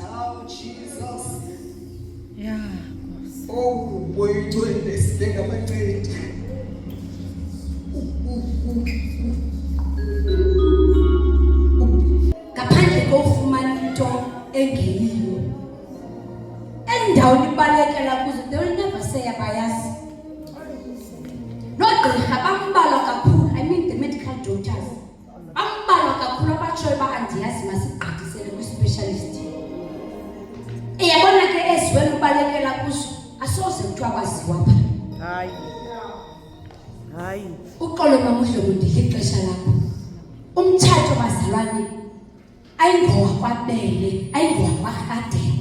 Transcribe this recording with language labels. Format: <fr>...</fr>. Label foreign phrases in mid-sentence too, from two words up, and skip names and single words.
<xh>Yeah, Nkosi. Ngaphandle kofumana into engeyiyo endaweni ibalekela kuzo,</xh> <en>they will never say abayazi.</en> <xh>Noogqirha bambalwa kakhulu,</xh> <en>I mean the medical doctors</en> <xh>bambalwa kakhulu abatshoyo uba andiyazi masigqithisele kwi-specialist. Iyabona ke eziwele ubalekela kuzo asoze kuthiwa kwaziwa pha. Hayi. Uxolo mamuhle kundidla ixesha lakho. Umtshato bazalwane ayingowakwaBele, ayingowakwaRhadebe.</xh>